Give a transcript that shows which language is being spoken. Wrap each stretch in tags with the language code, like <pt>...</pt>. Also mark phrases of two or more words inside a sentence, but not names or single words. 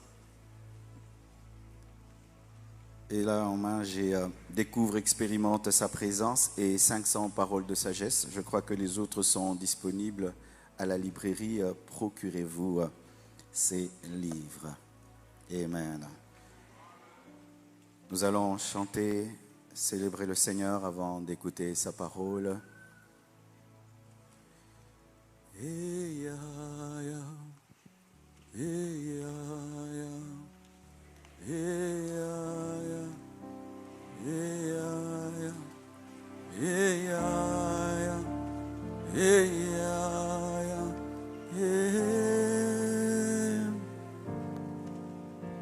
<fr>Et là, en main, j'ai Découvre, expérimente sa présence et 500 paroles de sagesse. Je crois que les autres sont disponibles à la librairie. Procurez-vous ces livres. Amen. Nous allons chanter, célébrer le Seigneur avant d'écouter sa parole. Hey, ya, ya. Hey, ya, ya. Hey, ya, ya. Hey, ya, ya. Hey, ya, ya. Hey, ya, ya. Hey.</fr>